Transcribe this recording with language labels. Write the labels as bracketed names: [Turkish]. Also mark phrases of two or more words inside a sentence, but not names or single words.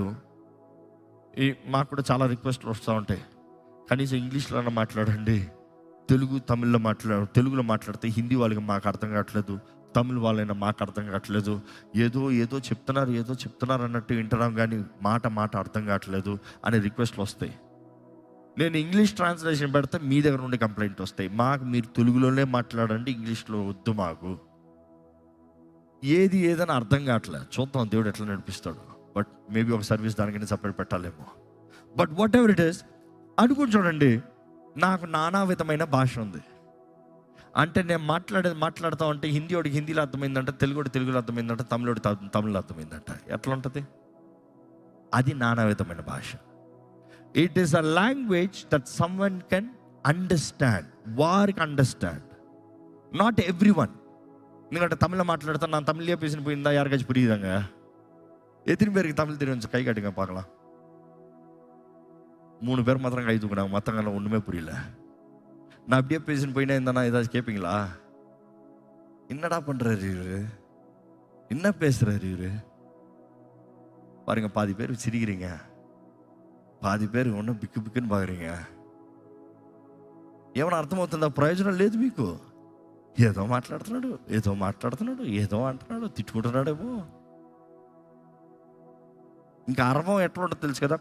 [Telugu] మాకు కూడా చాలా రిక్వెస్ట్లు వస్తూ ఉంటాయి, కనీసం ఇంగ్లీష్లోనే మాట్లాడండి, తెలుగులో మాట్లాడితే హిందీ వాళ్ళకి మాకు అర్థం కావట్లేదు, తమిళ వాళ్ళైనా మాకు అర్థం కావట్లేదు, ఏదో చెప్తున్నారు అన్నట్టు వింటున్నాం కానీ మాట అర్థం కావట్లేదు అనే రిక్వెస్ట్లు వస్తాయి. నేను [English] English translation [Telugu] పెడితే మీ దగ్గర నుండి కంప్లైంట్ వస్తాయి, మాకు మీరు తెలుగులోనే మాట్లాడండి, ఇంగ్లీష్లో వద్దు మాకు. ఏదైనా అర్థం కావట్లేదు. చూద్దాం దేవుడు ఎట్లా నడిపిస్తాడు. [English] but maybe [Telugu] ఒక సర్వీస్ దానికైనా సపరేట్ పెట్టాలేమో. [English] but whatever it is, [Telugu] అనుకుని చూడండి, నాకు నానా విధమైన భాష ఉంది. అంటే నేను మాట్లాడుతూ ఉంటే హిందీవాడికి హిందీలో అర్థమైందంట, తెలుగులో అర్థమైందంట, తమిళలో అర్థమైందంట. ఎట్లా ఉంటుంది? అది నానా విధమైన భాష. [English] it is a language that someone can understand. వారికి understand, not every one. [Telugu] ఎందుకంటే తమిళ మాట్లాడతాను, [Tamil] நான் தமிழ்லேயே பேசின்னு போயிருந்தா யாருக்காச்சும் புரியுதாங்க? எத்தனை பேருக்கு தமிழ் தெரியும்? கை காட்டுங்க பார்க்கலாம். 3 பேர் மாத்திரம் கை தூக்குனாங்க, மற்றவங்களாம் ஒன்றுமே புரியல. நான் அப்படியே பேசின்னு போயினா இருந்தா ஏதாச்சும் கேட்பீங்களா? என்னடா பண்ணுறாரு இவரு, என்ன பேசுறாரு இவரு? பாருங்க, பாதி பேர் சிரிக்கிறீங்க, పాది పేరు ఉన్న బిక్కుని బాగుறீங்க. [Telugu] ఏమైనా అర్థమవుతుందా? ప్రయోజనం లేదు మీకు. ఏదో మాట్లాడుతున్నాడు, ఏదో అంటున్నాడు, తిట్టుకుంటున్నాడేమో. ఇంకా అర్థం ఎట్లా ఉంటుంది తెలుసు కదా?